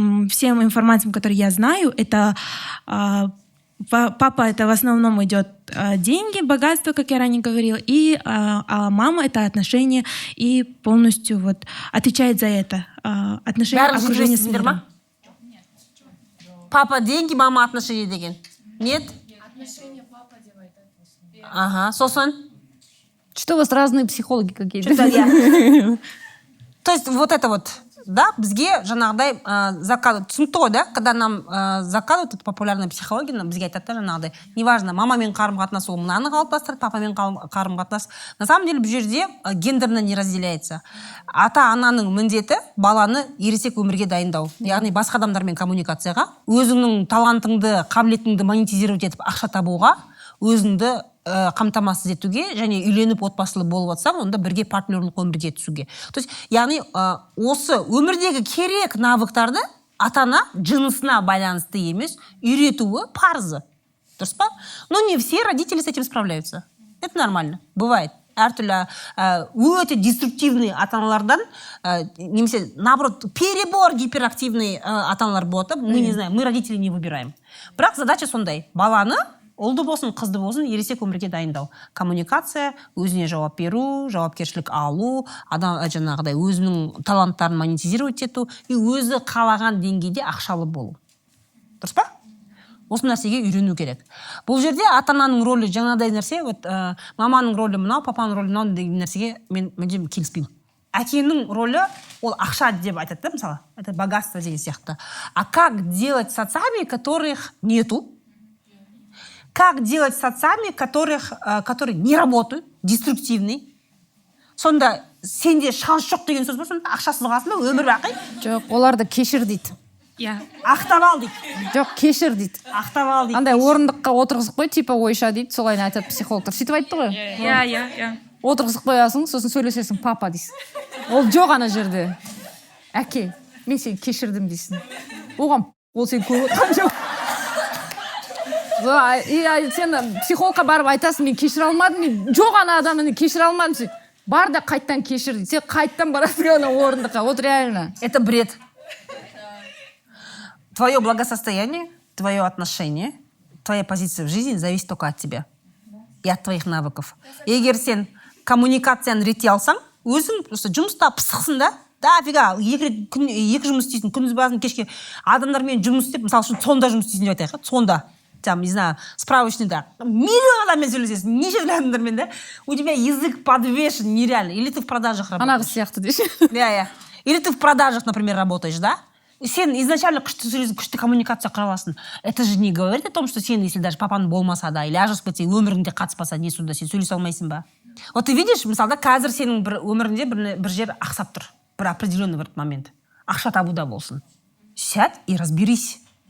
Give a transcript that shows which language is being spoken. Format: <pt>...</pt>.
<ru>всем информациям, которые я знаю, это папа это в основном идет деньги, богатство, как я ранее говорила, а мама это отношения и полностью вот отвечает за это отношения окружения с миром. Папа деньги, мама отношения деген. Нет? Отношения папа делает. Ага, сосын? Что у вас разные психологи какие-то? То есть вот это вот, да,</ru> <kk>бізге жаңағыдай заказ, түсінікті ғой, да,</kk> <ru>когда нам заказывают, это популярная психология,</ru> <kk>бізге айтады да жаңағыдай,</kk> <ru>неважно,</ru> <kk>мамамен қарым-қатынас ол мынаны қалыптастырады, папамен қарым-қатынас.</kk> <ru>На самом деле</ru> <kk>бұл жерде</kk> <ru>гендерно не разделяется.</ru> <kk>Ата-ананың міндеті баланы ересек өмірге дайындау. Яғни басқа адамдармен коммуникацияға, өзіңнің талантыңды, қабілетіңді монетизировать етіп ақша табуға, өзіңді қамтамасыз етуге және үйленіп отбасылы болып жатсаң, онда бірге партнерлік өмірге түсуге.</kk> <ru>То есть,</ru> <kk>яғни осы өмірдегі керек навыктарды ата-ана жынысына байланысты емес, үйретуі парызы. Дұрыс па?</kk> <ru>Но не все родители с этим справляются. Это нормально. Бывает.</ru> <kk>Әртүрлі өте</kk> <ru>деструктивный</ru> <kk>ата-аналардан, немесе,</kk> <ru>наоборот, перебор гиперактивный</ru> <kk>ата-аналар болады.</kk> <ru>Мы не знаем, мы родителей не выбираем.</ru> <kk>Бірақ</kk> <ru>задача</ru> <kk>сондай. Баланы ұлды болсын, қызды болсын, ересек өмірге дайындау. Коммуникация, өзіне жауап беру, жауапкершілік алу, адам жаңағыдай өзінің таланттарын монетизировать ету и өзі қалаған деңгейде ақшалы болу. Дұрыс па? Осы нәрсеге үйрену керек. Бұл жерде ата-ананың рөлі жаңағыдай нәрсе,</kk> <ru>вот</ru> <kk>маманың рөлі мынау, папаның рөлі мынау деген нәрсеге мен мүлдем келіспеймін. Әкенің рөлі ол ақша деп айтады, да, мысалы,</kk> <ru>это богатство</ru> <kk>деген сияқты.</kk> <ru>А как делать с отцами, которых нету? Как делать с отцами, которые не работают, деструктивные?</ru> <kk>Сонда сенде шанс жоқ деген сөз ба, сонда ақшасыз қаласың ба, өмір бақи? Жоқ, оларды кешір дейді. Иә. Ақтап ал дейді. Жоқ, кешір дейді. Ақтап ал дейді. Андай орындыққа отырғызып қой, типа ойша дейді, солай айтады психологтар. Сөйтіп айтты ғой. Иә. Отырғызып қоясың, сосын сөйлесесің, папа дейсің. Ол жоқ ана жерде. Әке, мен сені кешірдім дейсің. Оған ол сені көріп отқан жоқ. Сен психологқа барып айтасың, мен кешіре алмадым, мен жоқ ана адамын кешіре алмадым, сен бар да қайттан кешір дейді. Сен қайттан барасың ана орындыққа.</kk> <ru>Вот реально. Это бред. Твое благосостояние, твое отношение, твоя позиция в жизни зависит только от тебя и от твоих навыков.</ru> <kk>Егер сен коммуникацияны реттей алсаң, өзің</kk> <ru>просто</ru> <kk>жұмыста пысықсың да,</kk> <ru>дофига,</ru> <kk>екі жұмыс істейсің, күндіз басын кешке адамдармен жұмыс істеп, мысалы үшін сонда жұмыс істейсің деп айтайық, сонда.</kk> <ru>Там, не знаю,</ru> <kk>справочныйда миллион адаммен сөйлесесің, неше адамдармен, да?</kk> <ru>У тебя язык подвешен нереально. Или ты в продажах работаешь.</ru> <kk>Ана қыз сияқты дейсің. Иә.</kk> <ru>Или ты в продажах, например, работаешь, да?</ru> <kk>Сен изначально күшті коммуникация құра аласың.</kk> <ru>Это же не говорит о том, что</ru> <kk>сен,</kk> <ru>если даже</ru> <kk>папаның болмаса да, или ажырасып кетсе, өміріңде қатыспаса, не сонда сен сөйлесе алмайсың ба?</kk> <ru>Вот ты видишь,</ru> <kk>мысалы, қазір сенің бір өміріңде бір жер ақсап тұр. Бір определенный бір момент. Ақша табуда болсын.</kk> <ru>Сядь и разберись.</ru>